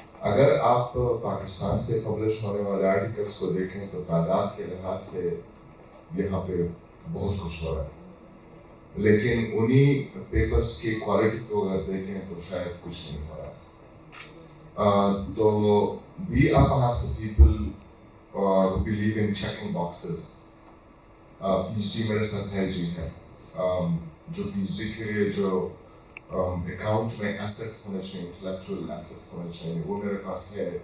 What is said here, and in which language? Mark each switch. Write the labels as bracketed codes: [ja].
[ur] اگر آپ پاکستان سے پبلش ہونے والے آرٹیکلس کو دیکھیں تو تعداد کے لحاظ سے یہاں پہ بہت کچھ ہو رہا ہے, لیکن انہی پیپرز کی کوالٹی کو اگر دیکھیں تو شاید کچھ نہیں ہو رہا. [en] تو we are perhaps the people who believe in checking boxes. [ur] PhD میرے ساتھ ہے جی ہے, جو PhD کے لیے جو اکاؤنٹ میں ایسٹس ہونے چاہیے, انٹلیکچوئل ایسٹس ہونے چاہیے, وہ میرے پاس ہے.